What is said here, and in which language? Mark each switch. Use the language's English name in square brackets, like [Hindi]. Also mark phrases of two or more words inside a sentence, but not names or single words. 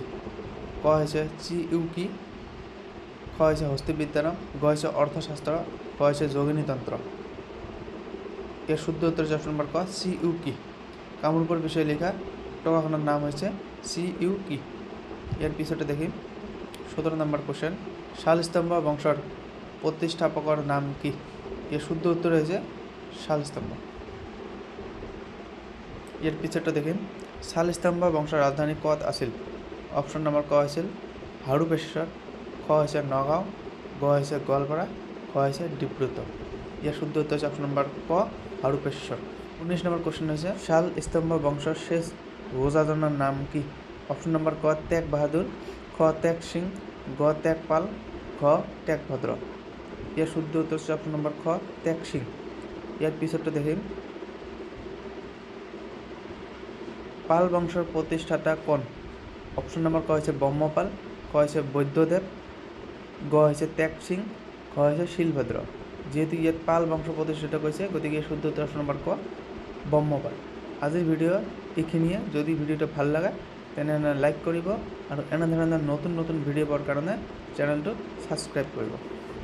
[Assamese] ক হৈছে চি ইউ কি, খ হৈছে হস্তিবিদ্যাৰাম, গ হৈছে অৰ্থশাস্ত্ৰ, ঘ হৈছে যোগিনীতন্ত্ৰ। ইয়াৰ শুদ্ধ উত্তৰ হৈছে [English] option number [Assamese] ক, চি ইউ কি। কামৰূপৰ বিষয়ে লিখা টকাখনৰ নাম হৈছে চি ইউ কি। ইয়াৰ পিছতে দেখিম। [Bangla] 17 [English] number question, [Bangla] শালস্তম্ভ বংশর প্রতিষ্ঠাপকর নাম কি? এর শুদ্ধ উত্তর হয়েছে শালস্তম্ভ। এর পিছরটা দেখেন, শালস্তম্ভ বংশের রাজধানী কত আছিল? [English] option number [Bangla] ক হয়েছিল হাড়ুপেশ্বর, খ হয়েছে নগাঁও, গ হয়েছে গোয়ালপাড়া, খ হয়েছে ডিব্রুত। এর শুদ্ধ উত্তর হচ্ছে [English] option number [Bangla] ক হাড়ুপেশ্বর। 19 [English] number question [Bangla] হয়েছে শালস্তম্ভ বংশের শেষ রোজাজনার নাম কি? [English] option number [Bangla] ক ত্যাগ বাহাদুর, খ ত্যাগ সিং, গ ত্যাগ পাল, ঘ ত্যাগ ভদ্র। এর শুদ্ধ উত্তর হচ্ছে [English] option number [Bangla] খ ত্যাগ সিং। এর পিছরটা দেখেন, পাল বংশের প্রতিষ্ঠাতা কোন? [English] option number [Bangla] ক হয়েছে ব্রহ্মপাল, খ হয়েছে বৈদ্যদেব, গ হয়েছে ত্যাগ সিং, খ হয়েছে শিলভদ্র। [Assamese] যেহেতু ইয়াত পাল বংশ প্রতিষ্ঠাতা কইছে, গতিকে শুদ্ধ উত্তর [English] option number [Assamese] ক ব্রহ্মপাল। আজিৰ ভিডিও এইখিনিয়ে। যদি ভিডিওটা ভাল লাগে তেনেহ'লে লাইক কৰিব আৰু এনে ধৰণৰ নতুন নতুন ভিডিঅ' পোৱাৰ কাৰণে চেনেলটো ছাবস্ক্ৰাইব কৰিব।